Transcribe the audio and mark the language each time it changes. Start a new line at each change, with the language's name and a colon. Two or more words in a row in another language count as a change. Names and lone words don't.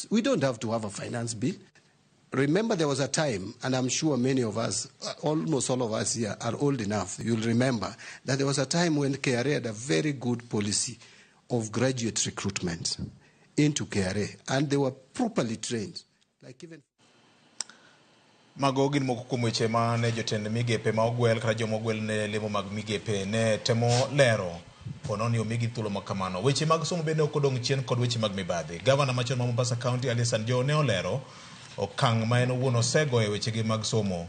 English: We don't have to have a finance bill. Remember, there was a time, and I'm sure many of us, almost all of us here are old enough, you'll remember, that there was a time when KRA had a very good policy of graduate recruitment into KRA, and they were properly trained. Like even
Luo (Kenya and Tanzania): Mago gin moko kuom weche ma ne jotend migepe ma ogwel kata joma ogwel ne lemo mag migepe ne temo lero pono ni omigi thuolo makamano. Weche mag somo bende ok odong' chien kod weche mag mibadhi. Gavana machon ma Mombasa County Ali Hassan Joho ne olero okang' ma en owuon osego e weche gi mag somo.